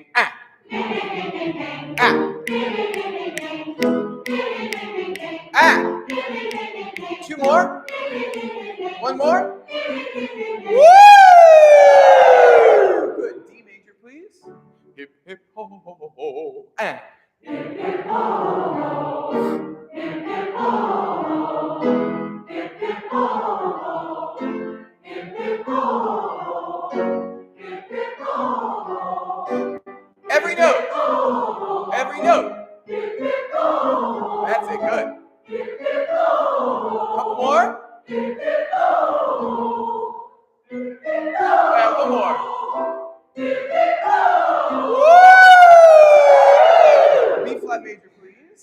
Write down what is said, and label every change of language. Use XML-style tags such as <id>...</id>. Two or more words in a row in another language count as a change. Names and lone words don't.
<en>Ah. Ah. Ah. Two more. One more. Woo! Good. D major, please. Hip, hip, ho, ho, ho, ho, ho. Ah. Hip, hip, ho, ho, ho. Hip, hip, ho, ho, ho. Hip, hip, ho, ho, ho. Hip, hip, ho, ho, ho. Hip, hip, ho, ho, ho. Every note. Every note. That's it. Good. Couple more. And one more. Woo! B flat major, please.</en>